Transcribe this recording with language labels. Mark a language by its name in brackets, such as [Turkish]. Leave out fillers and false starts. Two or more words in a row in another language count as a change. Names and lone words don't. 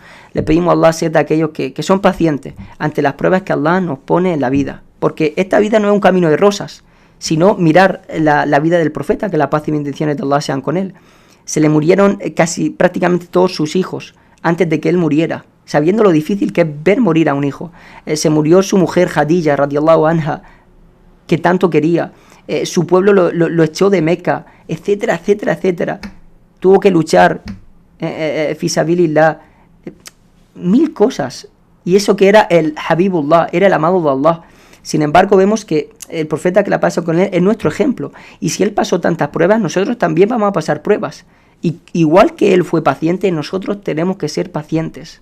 [Spanish] Le pedimos a Allah ser de aquellos que son pacientes ante las pruebas que Allah nos pone en la vida, porque esta vida no es un camino de rosas, sino mirar la vida del profeta, que la paz y bendiciones de Allah sean con él. Se le murieron prácticamente todos sus hijos antes de que él muriera, sabiendo lo difícil que es ver morir a un hijo. Se murió su mujer Khadija, [Arabic] رضي الله عنها, [Spanish] que tanto quería. Su pueblo lo echó de Meca, etcétera, etcétera, etcétera. Tuvo que luchar [Arabic] في سبيل الله, [Spanish] mil cosas. Y eso que era el Habibullah, era el amado de Allah. Sin embargo, vemos que el profeta que la pasó con él es nuestro ejemplo. Y si él pasó tantas pruebas, nosotros también vamos a pasar pruebas. Y igual que él fue paciente, nosotros tenemos que ser pacientes.